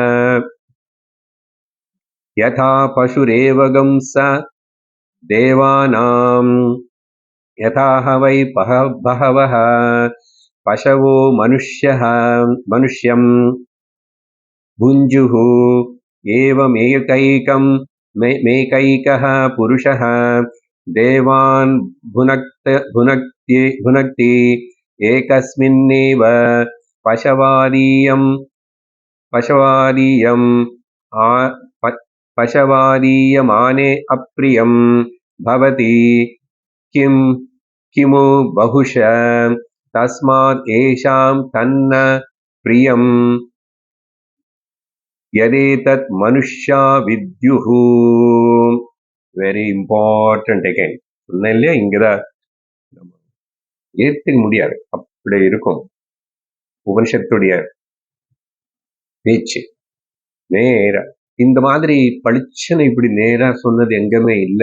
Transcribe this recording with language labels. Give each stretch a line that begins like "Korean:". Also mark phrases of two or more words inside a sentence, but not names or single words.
Sanskrit: यथा पशुरेवं स देवानाम् यथाह वै बहवः पशवो मनुष्यं भुञ्ज्युः एवमेकैकं मेकैकः पुरुषः देवान् भुनक्ति एकस्मिन्नेव पशवादीयमाने अप्रियं भवति किमु बहुश तस्मात् येषां तन्न प्रियं यदेतत् मनुष्या विद्युः.
English: very important again
Tamil: சொன்னேன் இல்லையா, இங்கதான் ஏற்றுக்க முடியாது, அப்படி இருக்கும் உபனிஷத்துடைய பேச்சு. நேரா இந்த மாதிரி பளிச்சுன்னு இப்படி நேரா சொன்னது எங்கேயுமே இல்லை.